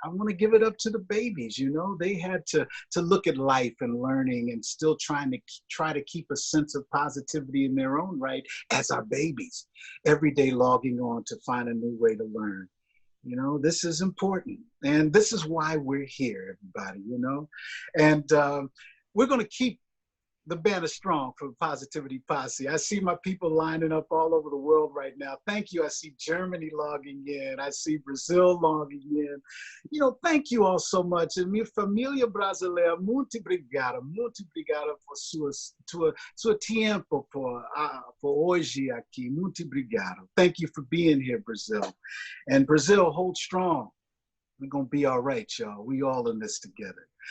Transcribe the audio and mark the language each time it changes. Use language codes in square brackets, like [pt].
[en] I want to give it up to the babies. They had to look at life and learning, and still try to keep a sense of positivity in their own right as our babies, every day logging on to find a new way to learn. This is important. And this is why we're here, everybody, And we're going to keep the banner strong for Positivity Posse. I see my people lining up all over the world right now. Thank you. I see Germany logging in. I see Brazil logging in. Thank you all so much. [pt] E minha família brasileira, muito obrigado por seu tempo por hoje aqui. Muito obrigado. [en] Thank you for being here, Brazil. And Brazil, hold strong. We're going to be all right, y'all. We all in this together.